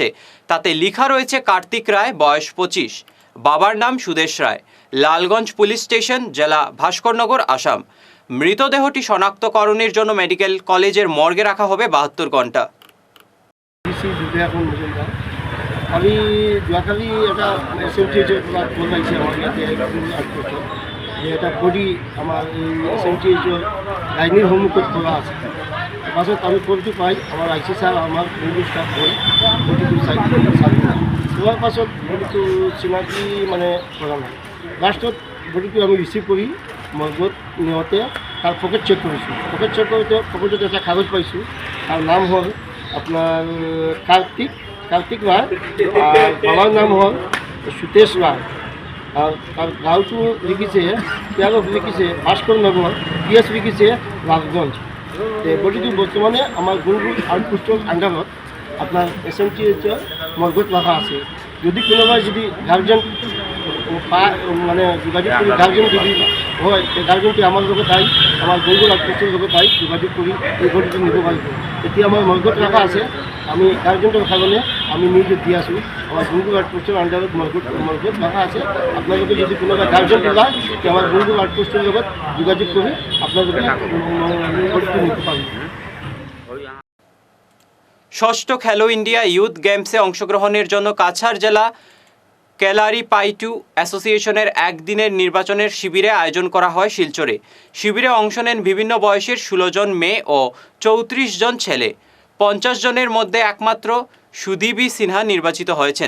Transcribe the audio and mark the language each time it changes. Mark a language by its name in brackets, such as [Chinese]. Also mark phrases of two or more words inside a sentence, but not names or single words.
[Bangla] তাতে লেখা রয়েছে কার্তিক রায়, বয়স 25, বাবার নাম সুদেশ রায়, লালগঞ্জ পুলিশ স্টেশন, জেলা ভাস্করনগর, আসাম। মৃতদেহটি শনাক্তকরণের জন্য মেডিকেল কলেজের মর্গে রাখা হবে 72 ঘন্টা। [Assamese] আমি যোৱাকালি এটা এছএমটিএইচৰ পৰা ফোন আহিছে আমাৰ ইয়াতে আউটপোষ্টত যে এটা বডি আমাৰ এই এছএমটিএইচৰ লাইনীৰ সন্মুখত খোলা আছে। পাছত আমি ফোনটো পাই আমাৰ আই চি ছাৰ আমাৰ বন্ধু ষ্টাফ হৈ বডিটো চোৱাৰ পাছত বডিটো চিনাকি মানে কৰা নাই। লাষ্টত বডিটো আমি ৰিচিভ কৰি মৰ্গত নিওঁতে তাৰ পকেট চেক কৰিছোঁ। পকেট চেক কৰোঁতে পকেটত এটা কাগজ পাইছোঁ, তাৰ নাম হ'ল আপোনাৰ কাৰ্তিক ৰায়, [Bangla] আর বাবার নাম হল সুতেশ রায়, আর তার [Assamese] গাঁওটো লিখিছে তেওঁলোক লিখিছে ভাস্কৰ নগৰ, পিএছ লিখিছে লালগঞ্জ। বডিটো বৰ্তমানে আমাৰ গুৰুগুল আউটপোষ্টৰ আণ্ডাৰত আপোনাৰ এছএমটিএইচৰ মৰ্গত ৰখা আছে। যদি কোনোবাই যদি গাৰ্জেন মানে যোগাযোগ কৰি গাৰ্জেন যদি হয়, গাৰ্জেনটো আমাৰ লগত আহি আমাৰ গুৰুগুল আউটপোষ্টৰ লগত আহি যোগাযোগ কৰি এই বডিটো নিব পাৰিব। এতিয়া আমাৰ মৰ্গত ৰখা আছে, আমি গাৰ্জেণ্টৰ কাৰণে আমি নিউজত দি আছোঁ। আমাৰ গুৰুগুল আউটপোষ্টৰ আণ্ডাৰত মৰ্গত ৰখা আছে। আপোনালোকে যদি কোনোবা গাৰ্জেণ্ট ওলায় তেতিয়া আমাৰ গুৰুগুল আউটপোষ্টৰ লগত যোগাযোগ কৰি আপোনালোকে বডিটো নিব পাৰিব। [Bangla] ষষ্ঠ খেলো ইন্ডিয়া ইউথ গেমসে অংশগ্রহণের জন্য কাছাড় জেলা কেলারি পাইটু অ্যাসোসিয়েশনের একদিনের নির্বাচনের শিবিরে আয়োজন করা হয় শিলচরে। শিবিরে অংশ নেন বিভিন্ন বয়সের 16 জন মেয়ে ও 34 জন ছেলে। 50 জনের মধ্যে একমাত্র সুদীপী সিনহা নির্বাচিত হয়েছেন।